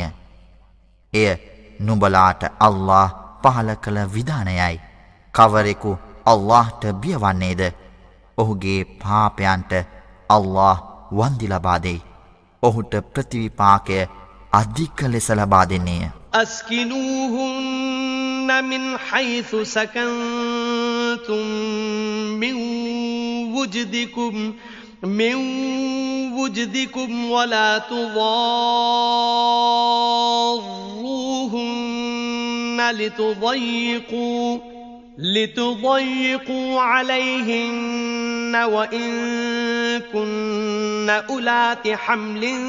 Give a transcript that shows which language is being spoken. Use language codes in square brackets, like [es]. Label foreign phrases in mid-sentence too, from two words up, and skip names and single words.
[si] එය නුඹලාට අල්ලාහ් පහල කළ විධානයයි. කවරෙකු අල්ලාහ්ට බියවන්නේද ඔහුගේ පාපයන්ට අල්ලාහ් වන්දි ලබා දෙයි. ඔහුට ප්‍රතිවිපාකය අධික ලෙස ලබා දෙන්නේය. [ar] أسكنوهن من حيث سكنتم من وجدكم ولا تضاروهن لتضيقوا عليهن وإن كن أولات حمل